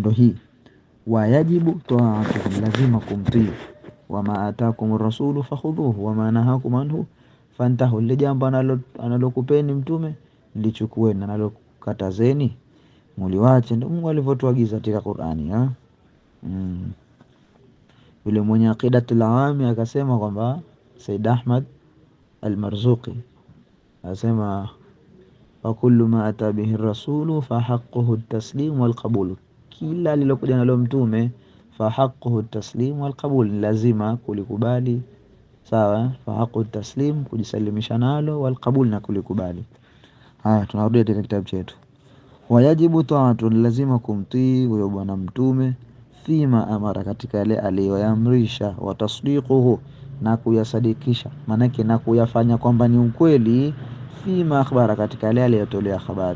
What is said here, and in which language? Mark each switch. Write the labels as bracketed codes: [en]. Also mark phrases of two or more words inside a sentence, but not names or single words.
[sw] Ndo hii [ar] ويجب طاعته, [sw] lazima kumtii, [ar] وما آتاكم الرسول فخذوه وما نهاكم عنه فانتهوا, [sw] ile jambo analokupeni mtume lichukueni, analokatazeni muliwache. Ndio Mungu alivyotuagiza katika Qur'ani. Yule mwenye [ar] عقيدة العوام [sw] akasema kwamba [ar] Said Ahmad al-Marzuqi asema وكل ما أتى به الرسول فحقه التسليم والقبول, [sw] kila lilokuja nalo mtume [ar] فحقه التسليم والقبول, [sw] lazima kulikubali. Sawa, [ar] فحق التسليم, [sw] kujisalimisha nalo, [ar] والقبول, [sw] na kulikubali. Haya, tunarudia tena kitabu chetu. [ar] ويجب طاعة, [sw] lazima kumtii huyo bwana mtume, [ar] فيما أمر, [sw] katika yale aliyoamrisha, [ar] وتصديقه, [sw] na kuyasadikisha, manake na kuyafanya kwamba ni ukweli, [ar] فيما أخبر, [sw] katika yale aliyotolea habari.